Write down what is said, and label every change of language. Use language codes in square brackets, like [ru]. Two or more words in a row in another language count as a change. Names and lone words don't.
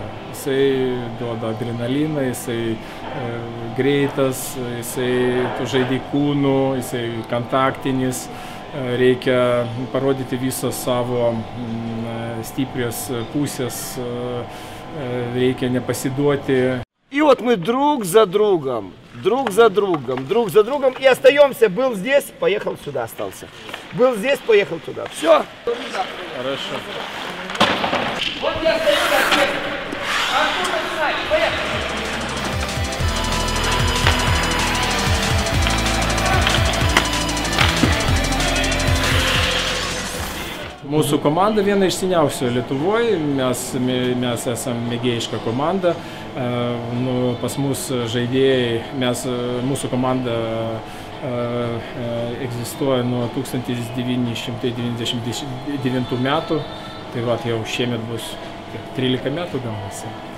[lt] Jisai duoda adrenaliną, jisai greitas, jisai tu žaidi kūnu, jisai kontaktinis. Reikia parodyti visos savo stiprios pusės, reikia nepasiduoti. [ru] И вот мы друг за другом, и остаемся. Был здесь, поехал сюда, остался. Был здесь, поехал туда. Все. Хорошо. Вот я стою на свете. Оттуда сзади, поехали. [lt] Mūsų komanda viena iš seniausių Lietuvoje, mes esame mėgėjiška komanda, pas mus žaidėjai, mūsų komanda egzistuoja nuo 1999 metų, tai va, jau šiemet bus 13 metų gaunasi.